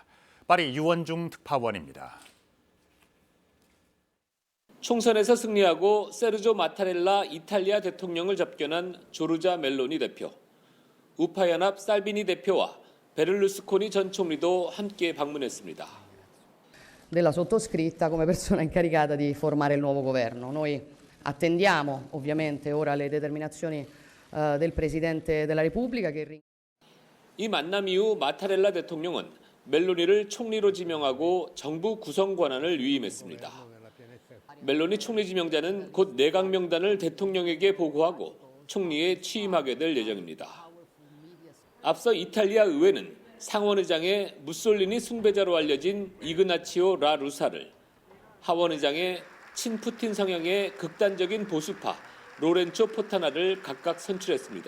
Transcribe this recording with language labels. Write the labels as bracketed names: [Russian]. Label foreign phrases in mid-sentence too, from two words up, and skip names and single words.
[Korean] 파리 유원중 특파원입니다. 총선에서 승리하고 세르조 마타렐라 이탈리아 대통령을 접견한 조르자 멜로니 대표, 우파 연합 살비니 대표와 베를루스코니 전 총리도 함께 방문했습니다. [Italian] Della sottoscritta come persona incaricata di formare il nuovo governo. Noi attendiamo ovviamente ora le determinazioni del Presidente della Repubblica che [Korean] 이 만남 이후 마타렐라 대통령은 멜로니를 총리로 지명하고 정부 구성 권한을 위임했습니다. 멜로니 총리 지명자는 곧 내각 명단을 대통령에게 보고하고 총리에 취임하게 될 예정입니다. 앞서 이탈리아 의회는 상원의장의 무솔리니 숭배자로 알려진 이그나치오 라 루사를, 하원의장의 친푸틴 성향의 극단적인 보수파 로렌초 포타나를 각각 선출했습니다.